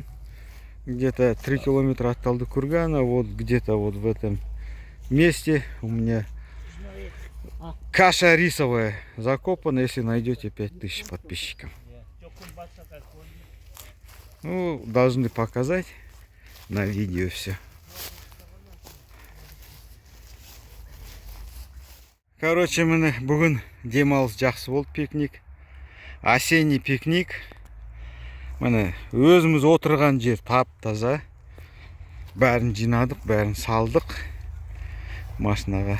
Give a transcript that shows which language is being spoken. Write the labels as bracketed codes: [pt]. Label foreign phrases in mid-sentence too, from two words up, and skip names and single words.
[ru] Где-то 3 километра от Талдыкургана. Вот где-то вот в этом месте у меня каша рисовая закопана. Если найдете 5000 подписчиков. Ну, должны показать на видео все. [kk] Короче, міне бүгін демалыс жақсы болды, пикник. [ru] Осенний пикник. [kk] Міне өзіміз отырған жер тап-таза. Бәрін жинадық, бәрін салдық машинаға.